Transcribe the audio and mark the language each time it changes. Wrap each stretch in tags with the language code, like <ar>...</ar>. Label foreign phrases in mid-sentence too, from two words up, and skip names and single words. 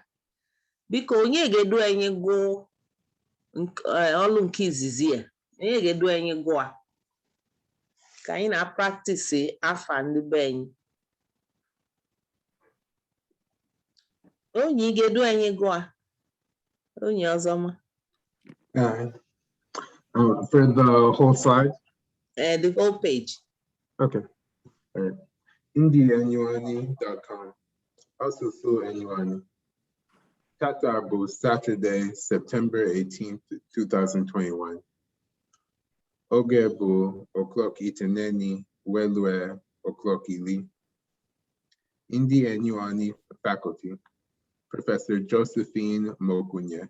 <ig>Biko onye ga-edu anyị gụọ ọlụ nke izizi ya. Onye ga-edu anyị gụọ ka anyị na-practice afa ndị be anyị. Onye ga-edu anyị gụọ onye ọzọ ma.</ig> <en>For the whole slide? the whole page. Okay. All right. Ndienuani.com.</en> <ig>Asusu Enuani. Tata Saturday, September 18th, 2021. Ogebu o'clock iteneni welue o'clock ili.</ig> <en>EnuAni faculty. Professor Josephine Mokunye.</en>